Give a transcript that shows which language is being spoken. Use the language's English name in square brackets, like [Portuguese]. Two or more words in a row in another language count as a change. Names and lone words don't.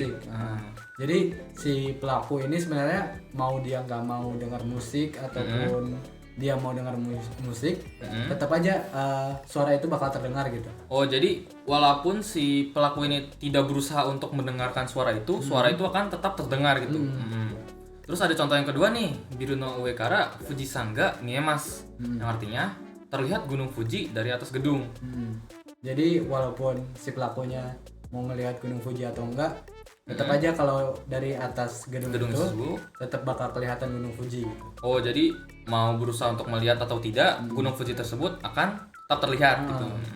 [Indonesian] Jadi si pelaku ini sebenarnya mau dia nggak mau dengar musik ataupun dia mau dengar musik, tetap aja suara itu bakal terdengar gitu. Oh, jadi walaupun si pelaku ini tidak berusaha untuk mendengarkan suara itu, suara itu akan tetap terdengar gitu. Terus ada contoh yang kedua nih, [Japanese] ビルの上から富士山が見えます, [Indonesian] yang artinya terlihat gunung Fuji dari atas gedung. Jadi walaupun si pelakunya mau melihat gunung Fuji atau enggak, tetap aja kalau dari atas gedung itu tetap bakal kelihatan gunung Fuji gitu. Oh, jadi mau berusaha untuk melihat atau tidak, gunung Fuji tersebut akan tetap terlihat gitu.